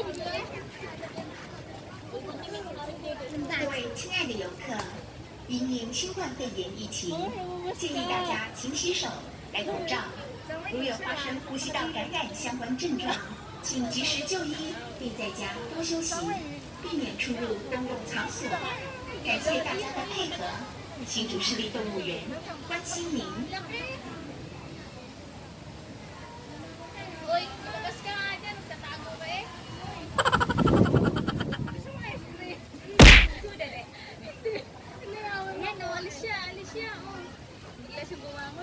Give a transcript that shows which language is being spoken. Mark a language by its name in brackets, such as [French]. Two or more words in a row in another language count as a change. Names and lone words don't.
[Chinese] 各位亲爱的游客，因应新冠肺炎疫情，建议大家勤洗手、戴口罩。如有发生呼吸道感染相关症状，请及时就医，并在家多休息，避免出入公共场所。感谢大家的配合，新竹市立动物园关心您。 [Filipino] Uy, lumabas ka nga dyan. Tatago ka eh. Gusto mo [English] ice cream? [Filipino] Dali. Hindi. Yan, no, alis siya. Oh. Hindi kasi bumangon.